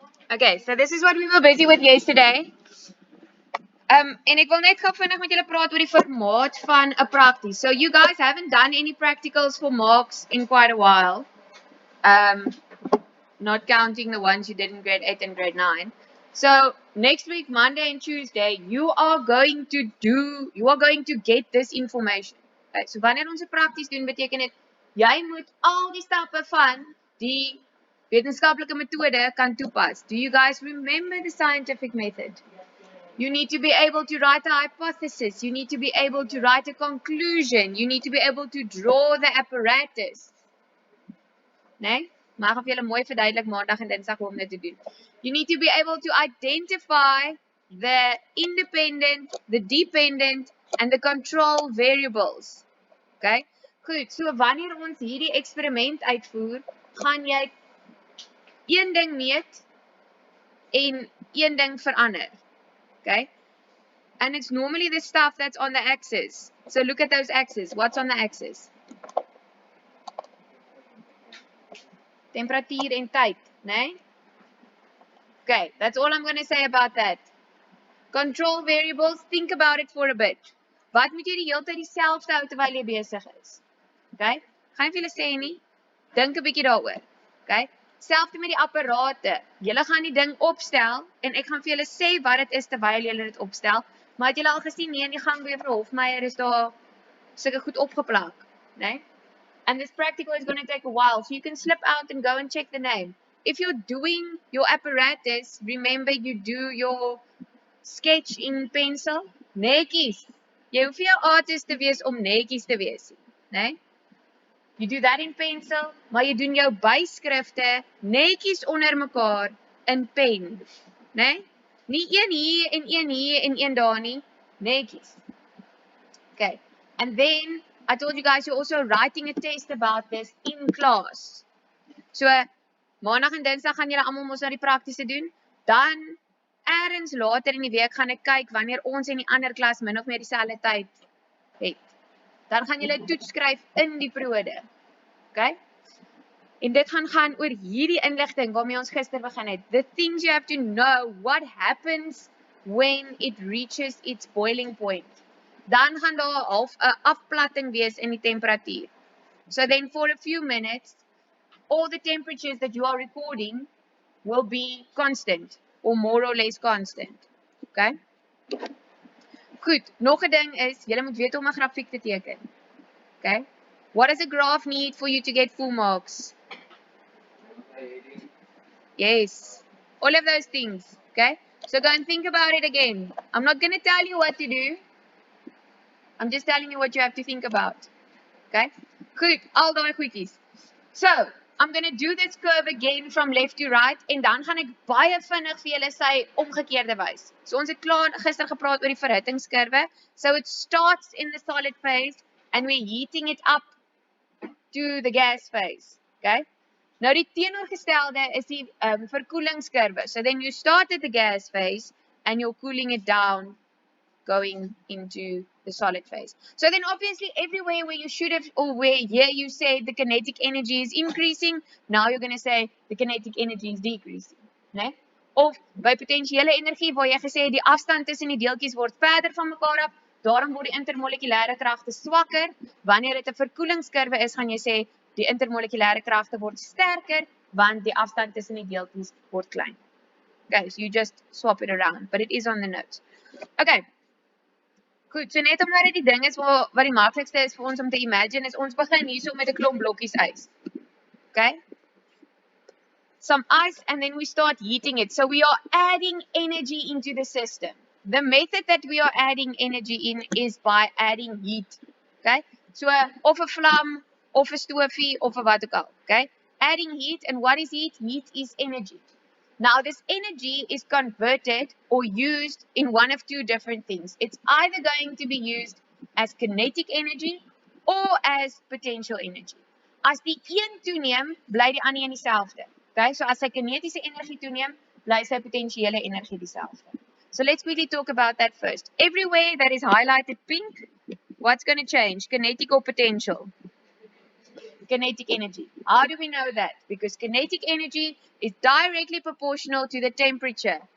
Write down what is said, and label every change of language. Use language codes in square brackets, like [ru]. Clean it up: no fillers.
[en] Okay, so this is what we were busy with yesterday. [af] En ek wil net gou vinnig met julle praat oor die formaat van 'n prakties. [en] So you guys haven't done any practicals for marks in quite a while. Not counting the ones you did in grade 8 and grade 9. So next week, Monday and Tuesday, you are going to get this information. [af] Okay, so wanneer ons 'n prakties doen, beteken dit jy moet al die stappe van die wetenskaplike metode kan toepas. [en] Do you guys remember the scientific method? You need to be able to write a hypothesis. You need to be able to write a conclusion. You need to be able to draw the apparatus. [af] Nee? Maar ek gaan vir julle mooi verduidelik maandag en dinsdag hoe om dit te doen. [en] You need to be able to identify the independent, the dependent and the control variables. Okay? [af] Goed, so wanneer ons hierdie eksperiment uitvoer, gaan jy een ding meet en een ding verander. [en] Okay? And it's normally the stuff that's on the axis. So look at those axes. What's on the axis? [af] Temperatuur en tyd, né? [en] Okay, that's all I'm going to say about that. Control variables, think about it for a bit. [af] Wat moet jy die hele tyd dieselfde hou terwyl jy besig is? Okay? Gaan vir julle sê nie. Dink 'n bietjie daaroor. Okay? Selfs met die apparate. Julle gaan die ding opstel en ek gaan vir julle sê wat dit is terwyl julle dit opstel. Maar het julle al gesien nee in die gang by Juffrou Hofmeyer is daar sulke goed opgeplak, né? [en] And this practical is going to take a while, so you can slip out and go and check the name. If you're doing your apparatus, remember you do your sketch in pencil. [af] Netjies. Jy hoef nie 'n artist te wees om netjies te wees nie, né? [en] You do that in pencil, [af] maar jy doen jou byskrifte netjies onder mekaar in pen, né? Nie een hier en een hier en een daar nie, netjies. [en] Okay. And then I told you guys you're also writing a test about this in class. [af] So maandag en dinsdag gaan julle almal mos nou die praktiese doen. Dan eers later in die week gaan ek kyk wanneer ons in die ander klas min of meer dieselfde tyd het. Dan gaan julle 'n toets skryf in die periode. Okay? En dit gaan oor hierdie inligting waarmee ons gister begin het. [en] The things you have to know, what happens when it reaches its boiling point. [af] Dan gaan daar half 'n afplatting wees in die temperatuur. [en] So then for a few minutes, all the temperatures that you are recording will be constant or more or less constant. Okay? [af] Goed, nog 'n ding is, julle moet weet hoe om 'n grafiek te teken. [en] Okay? What does a graph need for you to get full marks? Yes. All of those things. Okay? So go and think about it again. I'm not going to tell you what to do. I'm just telling you what you have to think about. Okay? [af] Goed, al daai goedjies. [en] So, I'm going to do this curve again from left to right [af] en dan gaan ek baie vinnig vir julle sy omgekeerde wys. So ons het klaar gister gepraat oor die verhittingskurwe. [en] So it starts in the solid phase and we're heating it up to the gas phase. Okay? [af] Nou die teenoorgestelde is die verkoelingskurwe. [en] So then you start at the gas phase and you're cooling it down going into the solid phase. So then obviously everywhere where you should have, or where here you say the kinetic energy is increasing, now you're going to say the kinetic energy is decreasing. [af] Nee? Of by potentiële energie waar jy gesê die afstand tussen die deeltjies word verder van mekaar af, daarom word die intermolekulêre kragte swakker. Wanneer dit 'n verkoelingskurwe is, gaan jy sê die intermolekulêre kragte word sterker want die afstand tussen die deeltjies word klein. [en] Okay, so you just swap it around, but it is on the notes. Okay. [af] Goed, so net omdat dit die ding is wat die maklikste is vir ons om te imagine, is ons begin hierso met 'n klomp blokkies ys. [en] Okay? Some ice and then we start heating it. So we are adding energy into the system. The method that we are adding energy in is by adding heat. Okay? [af] So of 'n vlam, of 'n stofie, of 'n wat ook al. [en] Okay? Adding heat, and what is heat? Heat is energy. Now this energy is converted or used in one of two different things. It's either going to be used as kinetic energy or as potential energy. [af] As die een toeneem, bly die ander een dieselfde. Okay, so as sy kinetiese energie toeneem, bly sy potentiële energie dieselfde. [en] So let's quickly talk about that first. Everywhere that is highlighted pink, what's going to change? Kinetic or potential? kinetic energy. How do we know that? Because kinetic energy is directly proportional to the temperature.